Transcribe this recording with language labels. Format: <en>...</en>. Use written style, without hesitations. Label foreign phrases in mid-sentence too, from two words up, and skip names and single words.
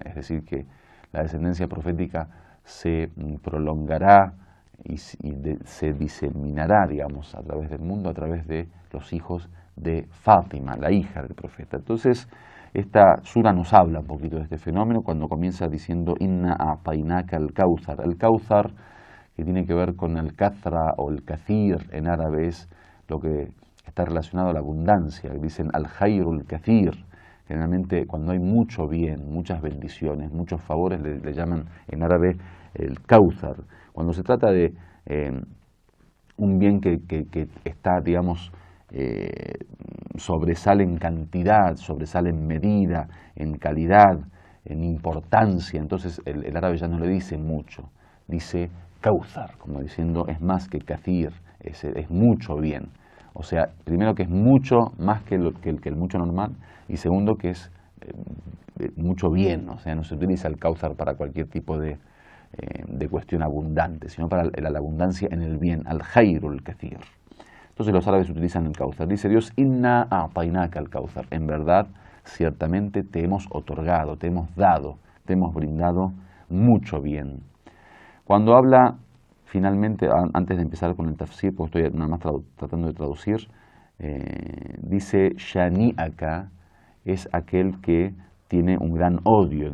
<es>Es decir, que la descendencia profética se prolongará y se diseminará, digamos, a través del mundo, a través de los hijos de Fátima, la hija del profeta. Entonces, esta sura nos habla un poquito de este fenómeno cuando comienza diciendo</es> <ar>إنا أعطيناك الكوثر.</ar> <es>El Kawthar, que tiene que ver con el kathra o el kathir en árabe, es lo que está relacionado a la abundancia. Dicen</es> <ar>الخير الكثير.</ar> <es>Generalmente cuando hay mucho bien, muchas bendiciones, muchos favores, le llaman en árabe el Kawthar. Cuando se trata de un bien que está, digamos, sobresale en cantidad, sobresale en medida, en calidad, en importancia, entonces el árabe ya no le dice mucho, dice Kawthar, como diciendo es más que kathir, es mucho bien. O sea, primero que es mucho más que el mucho normal, y segundo que es mucho bien. O sea, no se utiliza el Kauthar para cualquier tipo de cuestión abundante, sino para la abundancia en el bien,</es> <ar>الخير الكثير.</ar> <es>Entonces los árabes utilizan el Kauthar. Dice Dios,</es> <ar>إنا أعطيناك الكوثر.</ar> <es>En verdad, ciertamente te hemos otorgado, te hemos dado, te hemos brindado mucho bien. Cuando habla, finalmente, antes de empezar con el tafsir, porque estoy nada más tratando de traducir, dice shani'aka es aquel que tiene un gran odio.</es>